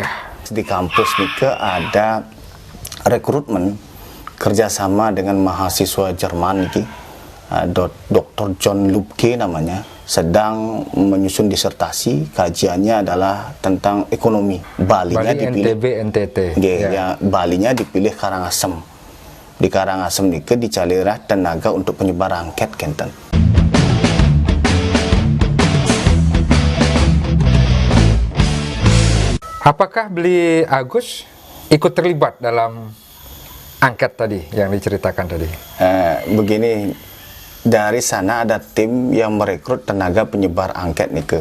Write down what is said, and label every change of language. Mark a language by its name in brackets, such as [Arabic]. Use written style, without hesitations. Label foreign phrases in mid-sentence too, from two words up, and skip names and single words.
[Indonesian] Di kampus niku ada rekrutmen kerjasama dengan mahasiswa Jerman niki, Dr. John Lubke namanya, sedang menyusun disertasi. Kajiannya adalah tentang ekonomi. Balinya dipilih NTB NTT. Ya, Balinya dipilih Karangasem. Di Karangasem nike dicalirah tenaga untuk penyebar angket kenten. Apakah beli Agus ikut terlibat dalam angket tadi yang diceritakan tadi? Begini, dari sana ada tim yang merekrut tenaga penyebar angket nike.